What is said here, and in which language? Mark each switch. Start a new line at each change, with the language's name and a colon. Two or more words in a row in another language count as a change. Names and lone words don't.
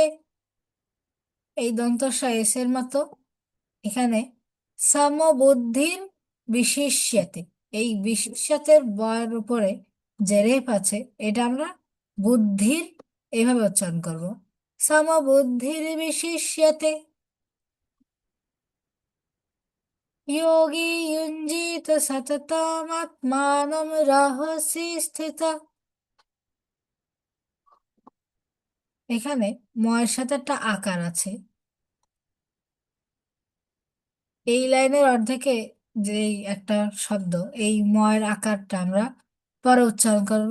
Bangla: এই দন্তস্ব এস এর মতো, এখানে
Sanskrit: সমবুদ্ধির বিশিষ্যতে,
Bangla: এই বিশিষ্যতের বয়ের উপরে যে রেফ আছে, এটা আমরা বুদ্ধির এভাবে উচ্চারণ করব।
Sanskrit: সমবুদ্ধির বিশিষ্যতে যোগী युञ्जीत सततमात्मानं रहसि স্থিত।
Bangla: এখানে ময়ের সাথে একটা আকার আছে, এই লাইনের অর্ধেকে যেই একটা শব্দ, এই ময়ের আকারটা আমরা পরে উচ্চারণ করব।